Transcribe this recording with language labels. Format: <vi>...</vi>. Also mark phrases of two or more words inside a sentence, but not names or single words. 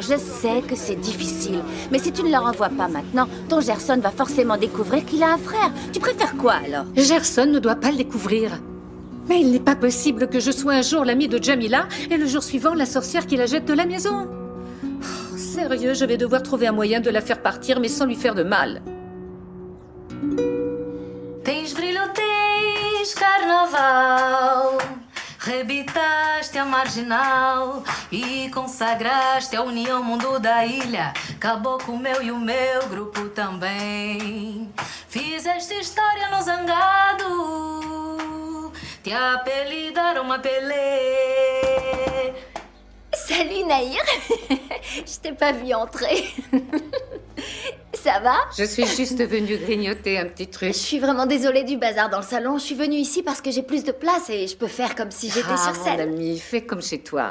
<fr>Je sais que c'est difficile. Mais si tu ne leur envoies pas maintenant, ton Gerson va forcément découvrir qu'il a un frère. Tu préfères quoi, alors? Gerson ne doit pas le découvrir. Mais il n'est pas possible que je sois un jour l'ami de Jamila et le jour suivant la sorcière qui la jette de la maison. Oh, sérieux, je vais devoir trouver un moyen de la faire partir, mais sans lui faire de mal.</fr> <pt>Tens brilho, tens carnaval. Rebitaste a marginal e consagraste a união mundo da ilha. Acabou com o meu e o meu grupo também. Fizeste história no zangado, te apelidaram a Pelé.</pt> <fr>Salut Naïr. Je t'ai pas vu entrer. Ça va? Je suis juste venue grignoter un petit truc. Je suis vraiment désolée du bazar dans le salon. Je suis venue ici parce que j'ai plus de place et je peux faire comme si j'étais sur Mon scène. ami, fais comme chez toi.</fr>